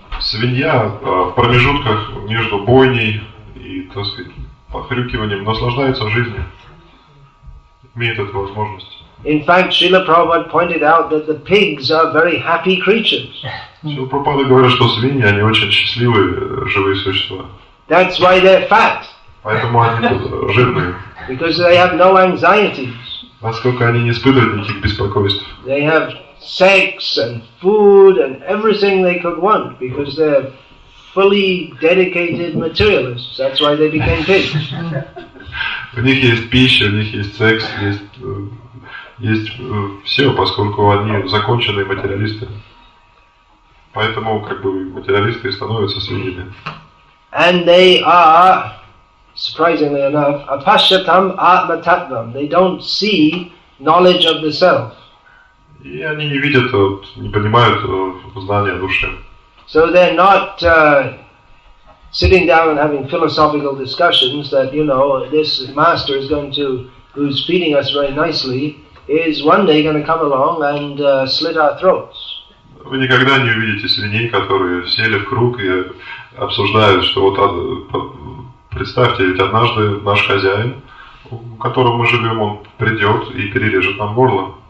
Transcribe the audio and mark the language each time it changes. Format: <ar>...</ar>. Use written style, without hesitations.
<ru>Свинья в промежутках между бойней и, так сказать, похрюкиванием наслаждается жизнью. Имеет эту возможность.</ru> <en>In fact, Srila Prabhupada pointed out that the pigs are very happy creatures.</en> <ru>Шрила Прабхупада говорит, что свиньи, они очень счастливые живые существа.</ru> <en>That's why they're fat.</en> <ru>Поэтому они жирные.</ru> <en>Because they have no anxieties.</en> <ru>Поскольку они не испытывают никаких беспокойств.</ru> <en>They have sex and food and everything they could want because they're fully dedicated materialists. That's why they became pigs.</en> <ru>У них есть пища, у них есть секс, есть все, поскольку они законченные материалисты. Поэтому как бы материалисты и становятся свиньями.</ru> <en>And they are, surprisingly enough,</en> <sa>apashyatam atmatattvam.</sa> <en>They don't see knowledge of the self.</en> <ru>И они не видят, не понимают знания души.</ru> <en>So they're not sitting down and having philosophical discussions that, this master is going to, who's feeding us very nicely, is one day going to come along and slit our throats.</en> <ru>Вы никогда не увидите свиней, которые сели в круг и обсуждают, что вот представьте, ведь однажды наш хозяин, у которого мы живем, он придет и перережет нам горло.</ru>